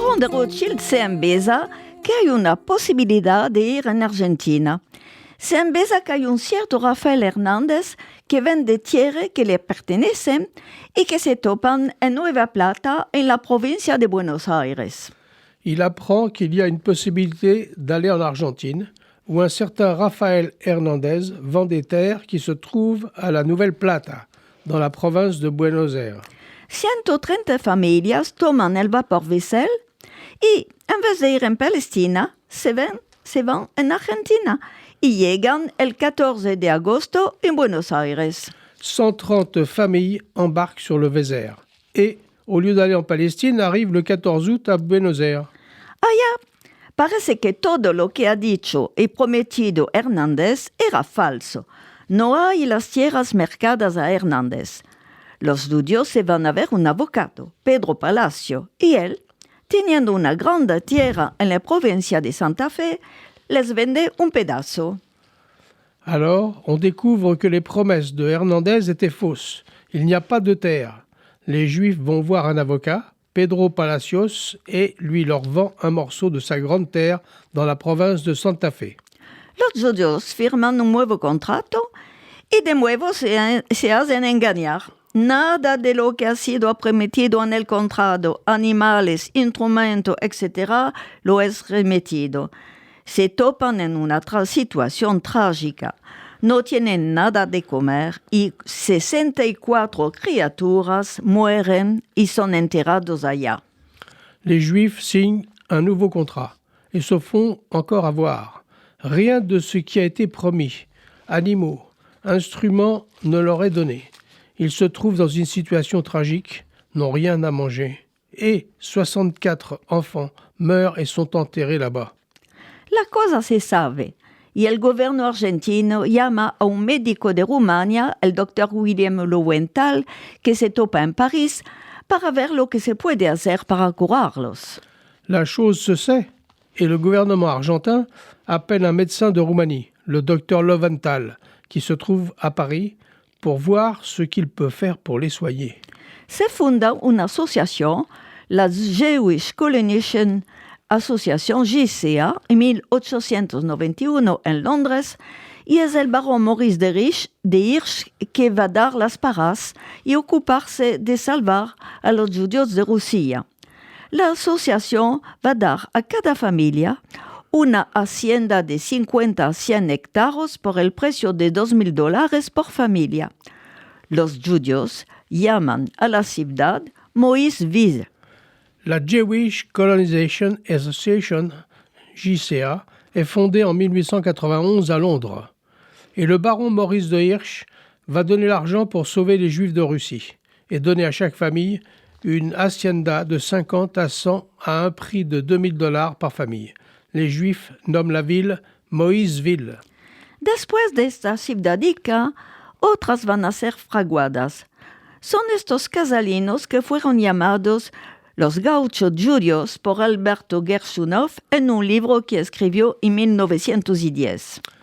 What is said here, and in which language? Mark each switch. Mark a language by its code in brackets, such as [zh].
[lad] Rothschild se embesa que hay una posibilidad de ir en Argentina. Se embesa que hay un cierto Rafael Hernández que vende tierra que le pertenecen y que se topan en Nueva Plata, en la provincia de Buenos Aires. [fr] Il apprend qu'il y a une possibilité d'aller en Argentine, où un certain Rafael Hernández vend des terres qui se trouvent à la Nouvelle Plata, dans la province de Buenos Aires. [lad] 130 familias toman el vapor Vessel y, en vez de ir en Palestina, se van en Argentina y llegan el 14 de agosto en Buenos Aires. [fr] 130 familles embarquent sur le Vézère et, au lieu d'aller en Palestine, arrivent le 14 août à Buenos Aires. [lad] Allá, parece que todo lo que ha dicho y prometido Hernández era falso. No hay las tierras mercadas a Hernández. Los judíos se van a ver un abogado, Pedro Palacio, y él, teniendo una grande tierra en la provincia de Santa Fe, les vende un pedazo. [fr] Alors, on découvre que les promesses de Hernández étaient fausses. Il n'y a pas de terre. Les Juifs vont voir un avocat, Pedro Palacios, et lui leur vend un morceau de sa grande terre dans la province de Santa Fe. [lad] Los judíos firman un nuevo contrato y de nuevo se hacen engañar. Nada de lo que ha sido prometido en el contrato, animales, instrumentos, etc., lo es remitido. Se topan en una situación trágica. No tienen nada de comer y 64 criaturas mueren y son enterrados allá. [fr] Les Juifs signent un nouveau contrat et se font encore avoir. Rien de ce qui a été promis, animaux, instruments, ne leur est donné. Ils se trouvent dans une situation tragique, n'ont rien à manger. Et 64 enfants meurent et sont enterrés là-bas. [lad] La cosa se sabe, y el gobierno argentino llama a un médico de Rumania, el doctor William Lowenthal, que se topa en París, para ver lo que se puede hacer para curarlos. [fr] La chose se sait, et le gouvernement argentin appelle un médecin de Roumanie, le docteur Lowenthal, qui se trouve à Paris, pour voir ce qu'il peut faire pour les soigner. [lad] Se funda una asociación, la Jewish Colonization Association JCA, en 1891 en Londres, y es el barón Maurice de Hirsch que va dar las paras y ocuparse de salvar a los judíos de Rusia. La asociación va a dar a cada familia una hacienda de 50 a 100 hectáreas por el precio de $2,000 por familia. Los judíos llaman a la ciudad Moïseville. [fr] La Jewish Colonization Association, JCA, est fondée en 1891 à Londres. Et le baron Maurice de Hirsch va donner l'argent pour sauver les Juifs de Russie et donner à chaque famille une hacienda de 50 à 100 à un prix de $2,000 par famille. Les Juifs nomment la ville Moïseville. [lad] Después de esta ciudadica, otras van a ser fraguadas. Son estos casalinos que fueron llamados Los Gauchos Judíos por Alberto Gershunov en un libro que escribió en 1910.